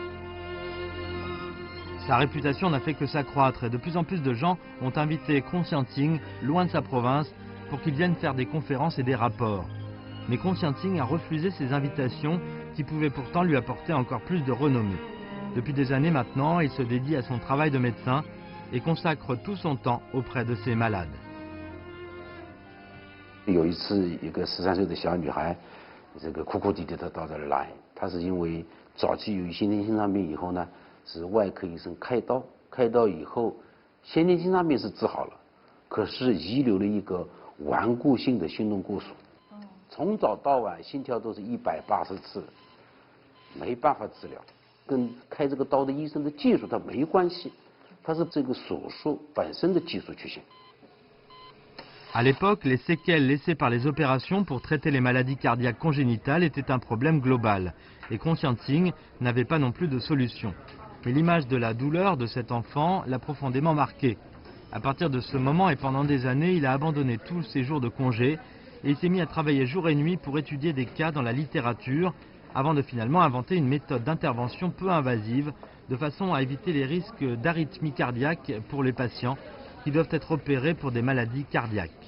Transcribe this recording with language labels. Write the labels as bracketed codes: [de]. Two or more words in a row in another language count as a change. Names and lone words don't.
[fr] Sa réputation n'a fait que s'accroître et de plus en plus de gens ont invité Conscientine, loin de sa province, pour qu'il vienne faire des conférences et des rapports. Mais Conscientine a refusé ces invitations qui pouvaient pourtant lui apporter encore plus de renommée. Depuis des années maintenant, il se dédie à son travail de médecin et consacre tout son temps auprès de ses malades. [zh] 有一次，一个13岁的小女孩，这个哭哭啼啼的到这儿来，她是因为早期由于先天心脏病以后呢。是外科医生开刀，开刀以后，先天心脏病是治好了，可是遗留了一个顽固性的心动过速，从早到晚心跳都是180次，没办法治疗，跟开这个刀的医生的技术它没关系，它是这个手术本身的技术曲线。 [fr] À l'époque, les séquelles laissées par les opérations pour traiter les maladies cardiaques congénitales étaient un problème global, et Conscientine n'avait pas non plus de solution. Mais l'image de la douleur de cet enfant l'a profondément marqué. À partir de ce moment et pendant des années, il a abandonné tous ses jours de congé et il s'est mis à travailler jour et nuit pour étudier des cas dans la littérature avant de finalement inventer une méthode d'intervention peu invasive de façon à éviter les risques d'arythmie cardiaque pour les patients qui doivent être opérés pour des maladies cardiaques.